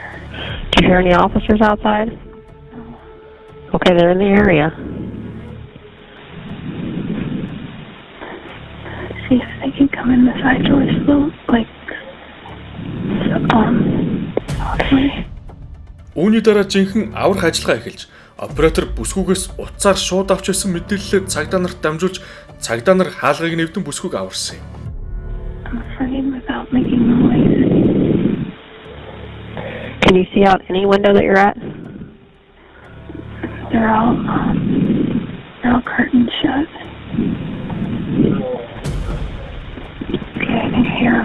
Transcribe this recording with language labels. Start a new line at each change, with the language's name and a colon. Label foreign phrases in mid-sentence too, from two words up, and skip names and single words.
English: Do you hear any officers outside? No. Okay, they're in the area. See if they can come in the side doors, though, like, softly.
Mongolian: Үүний дараа жинхэнэ аврах ажиллагаа эхэлж оператор бүсгүйгээс утсаар шууд авч байсан мэдээллээ цагдаа нарт дамжуулж цагдаа нар хаалгыг нэвдэн бүсгүйг аварсан юм.
English: I'm afraid without making noise. Can you see out any window that you're at? They're all curtains shut. Okay, I can hear them.